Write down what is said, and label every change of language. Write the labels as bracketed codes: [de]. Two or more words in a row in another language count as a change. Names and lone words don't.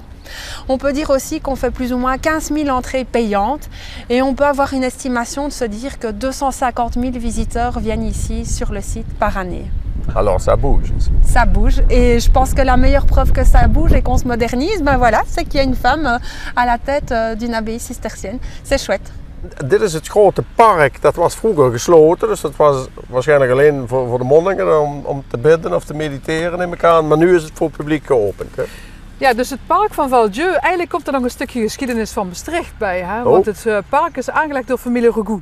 [fr] On peut dire aussi qu'on fait plus ou moins 15 000 entrées payantes et on peut avoir une estimation de se dire que 250 000 visiteurs viennent ici sur le site par année. Alors ça bouge ici. Ça bouge et je pense que la meilleure preuve que ça bouge et qu'on se modernise, c'est qu'il y a une femme à la tête d'une abbaye cistercienne. C'est chouette. [nl] Dit is het grote park, dat was vroeger gesloten, dus dat was waarschijnlijk alleen voor de monniken om te bidden of te mediteren neem ik aan, maar nu is het voor het publiek geopend. Hè? Ja, dus het park van Val-Dieu, eigenlijk komt er nog een stukje geschiedenis van Maastricht bij. Hè? Want het park is aangelegd door familie Regout.